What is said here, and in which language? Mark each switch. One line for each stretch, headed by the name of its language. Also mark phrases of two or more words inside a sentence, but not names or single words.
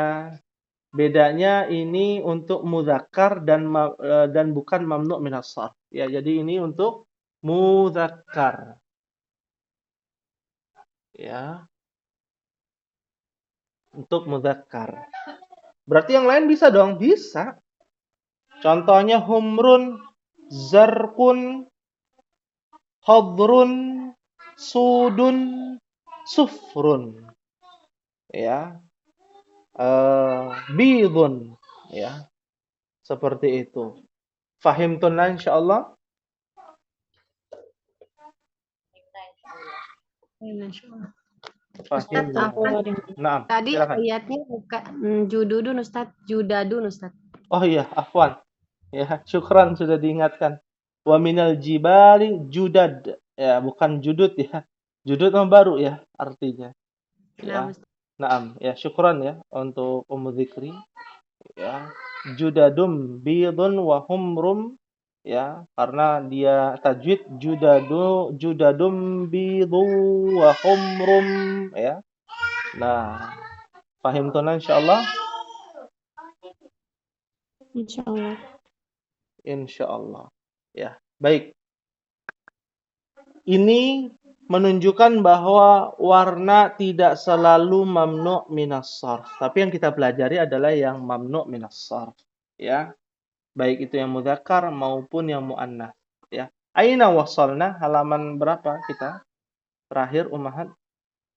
Indonesian: Bedanya ini untuk mudzakkar dan bukan
Arabic: ممنوع من الصرف.
Indonesian: Ya, jadi ini untuk mudzakkar. Ya, untuk mudzakkar. Berarti yang lain bisa dong? Bisa.
Arabic: Contohnya حمر زرق خضر سود صفر.
Indonesian: Ya. Bidun. Ya. Seperti itu.
Arabic: فهمتن إن شاء الله?
Indonesian: Ustaz,
Arabic: فهمنا نعم.
Indonesian: tadi Silakan. ayatnya bukan jududun Ustaz, judadun Ustaz. Oh iya, afwan. Ya, syukran sudah diingatkan.
Arabic: ومن الجبال جدد.
Indonesian: Ya, bukan judud ya. Judud yang baru ya artinya. Ya. Naam, ya syukran ya untuk Ummu Dzikri. Ya.
Arabic: جدد بيض وحمر
Indonesian: ya, karena dia tajwid
Arabic: جدد بيض وحمر ya.
Indonesian: Nah, paham tunan insyaallah? Insyaallah. Insyaallah. Ya, baik. Ini menunjukkan bahwa warna tidak selalu
Arabic: ممنوع من الصرف.
Indonesian: Tapi yang kita pelajari adalah yang
Arabic: ممنوع من الصرف.
Indonesian: Ya. Baik itu yang mudzakkar maupun yang muannats. Ya.
Arabic: أين وصلنا?
Indonesian: Halaman berapa kita? Terakhir Ummahat.